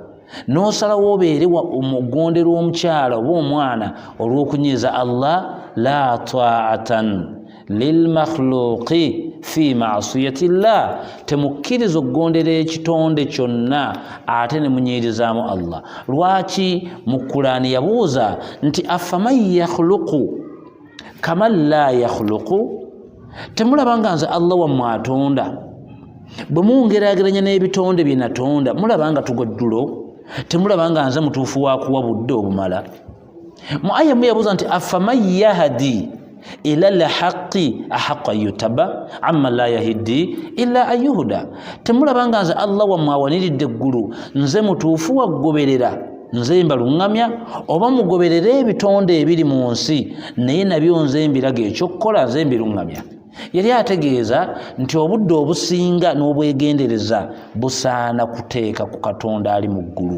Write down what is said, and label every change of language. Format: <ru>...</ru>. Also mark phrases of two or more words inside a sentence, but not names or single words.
<lg>N'osalawo obeere omugondera omukyala oba omwana olw'okunyiiza Allah.</lg> <ar>لا طاعة لمخلوق في معصية الله,</ar> <lg>temukkiriza okugondera ekitonde kyonna ate ne munyiirizaamu Allah. Lwaki? Mu Qur'ani yabuuza nti</lg> <ar>أفمن يخلق كمن لا يخلق,</ar> <lg>temulaba nga nze Allah wammwe atonda, bwe mungeraageranya n'ebitonde bye natonda mulaba nga tugojjulo, temulaba nga nze mutuufu wa kuwa budde obumala. Mu aya mu yabuuza nti</lg> <ar>أفمن يهدي إلى الحق أحق يتبع أمن لا يهدي إلا أن يهدى,</ar> <lg>temulaba nga nze Allah wammwe awaniridde eggulu nze mutuufu waggoberera nze mbaluŋŋamya, oba mugoberera ebitonde ebiri mu nsi naye nabyo nze mbiraga ekyokukola nze mbiruŋŋamya. Yali ategeeza nti obudde obusinga n'obwegendereza busaana kuteeka ku Katonda ali mu ggulu.</lg>